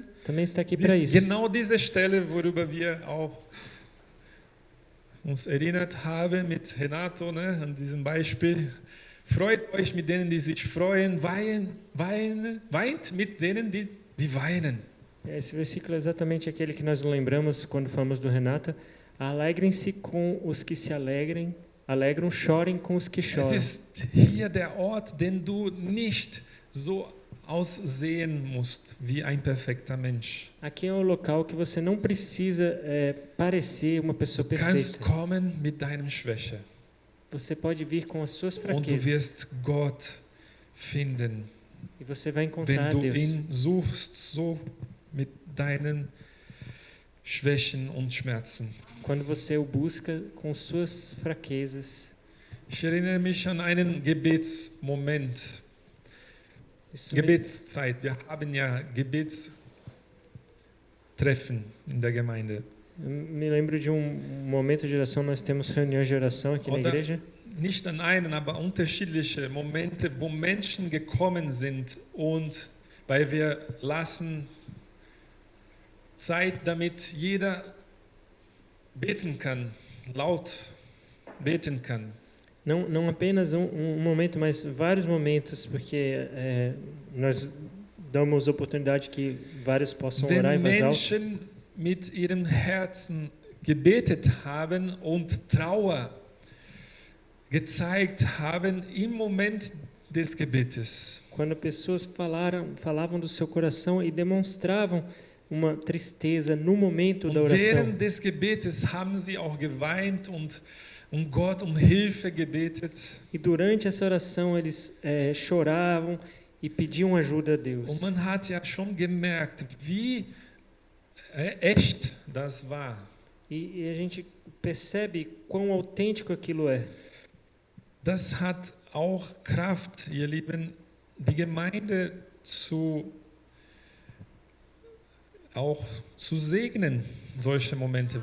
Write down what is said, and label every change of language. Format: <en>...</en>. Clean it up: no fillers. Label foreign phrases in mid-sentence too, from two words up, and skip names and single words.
<pt>também está aqui para isso.</pt> <de>genau diese Stelle, worüber wir auch uns erinnert haben mit Renato, ne, an diesem Beispiel. Freut euch mit denen, die sich freuen, weint mit denen, die weinen.</de> <pt>Esse versículo é exatamente aquele que nós lembramos quando falamos do Renata. Alegrem-se com os que se alegram, chorem com os que</pt> <de>Es</de> <pt>choram.</pt> <de>ist hier der Ort, den du nicht so aussehen musst wie ein perfekter Mensch.</de> <pt>Aqui é um local que você não precisa parecer uma pessoa</pt> <de>Du kannst</de> <pt>perfeita.</pt> <de>kommen mit deinem Schwäche</de> <pt>Você pode vir com as suas</pt> <de>und du</de> <pt>fraquezas</pt> <de>wirst Gott finden,</de> <pt>e você vai</pt> <de>wenn</de> <pt>encontrar a</pt> <de>du</de> <pt>Deus.</pt> <de>ihn suchst, so mit deinen Schwächen und Schmerzen.</de> <pt>Quando você o busca com suas fraquezas.</pt> <de>Ich erinnere mich an einen Gebetsmoment,</de> <pt>Isso me,</pt> <de>Gebetszeit. Wir haben ja Gebetstreffen in der Gemeinde.</de> <pt>eu me lembro de um momento de oração, nós temos reuniões de oração aqui na</pt> <de>Oder</de> <pt>igreja.</pt> <de>nicht an einen, aber unterschiedliche Momente, wo Menschen gekommen sind und weil wir lassen Zeit, damit jeder beten kann, laut beten kann.</de> <pt>Não apenas um momento, mas vários momentos, porque nós damos oportunidade que vários possam orar em</pt> <de>Wenn</de> <pt>voz alta.</pt> <de>Menschen mit ihrem Herzen gebetet haben und Trauer gezeigt haben im Moment des Gebetes.</de> <pt>Quando pessoas falavam do seu coração e demonstravam uma tristeza no momento da</pt> <de>Und</de> <pt>oração.</pt> <de>während des Gebetes haben sie auch geweint und Gott um Hilfe gebetet.</de> <pt>E durante essa oração eles choravam e pediam ajuda a Deus.</pt> <de>Und man hat ja schon gemerkt, wie echt das war.</de> <pt>E a gente percebe quão autêntico aquilo é.</pt> <de>Das hat auch Kraft, ihr Lieben, die Gemeinde auch zu segnen, solche Momente.</de>